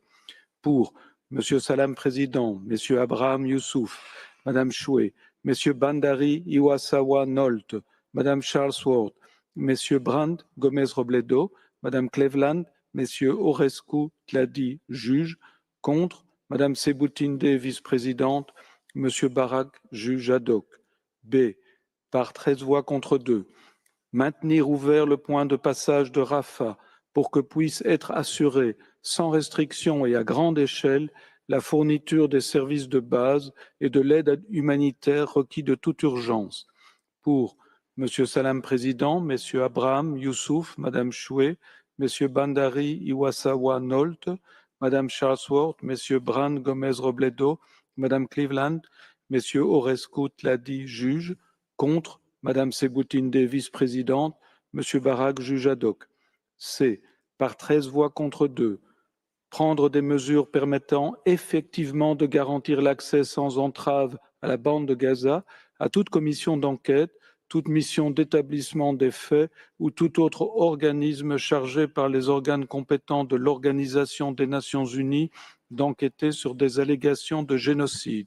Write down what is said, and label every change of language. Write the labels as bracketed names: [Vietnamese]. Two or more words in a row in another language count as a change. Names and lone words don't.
[French] Pour M. Salam, Président, M. Abraham Youssouf, Mme Shway, M. Bandari Iwasawa Nolte, Mme Charlesworth, M. Brand Gomez Robledo, Mme Cleveland, Messieurs Orescu Tladi, juge, contre, Madame Sebutinde, vice-présidente, Monsieur Barak, juge ad hoc. B. Par 13 voix contre 2. Maintenir ouvert le point de passage de Rafah pour que puisse être assurée, sans restriction et à grande échelle, la fourniture des services de base et de l'aide humanitaire requis de toute urgence. Pour Monsieur Salam Président, Messieurs Abraham, Youssouf, Madame Choué, Messieurs Bandari, Iwasawa, Nolt, Madame Charlesworth, Messieurs Bran, Gomez Robledo, Madame Cleveland, Messieurs Orescu Tladi, juge, contre, Madame Sebutinde, vice-présidente, Monsieur Barak, juge ad hoc. C. Par 13 voix contre 2. Prendre des mesures permettant effectivement de garantir l'accès sans entrave à la bande de Gaza à toute commission d'enquête, toute mission d'établissement des faits ou tout autre organisme chargé par les organes compétents de l'Organisation des Nations Unies d'enquêter sur des allégations de génocide.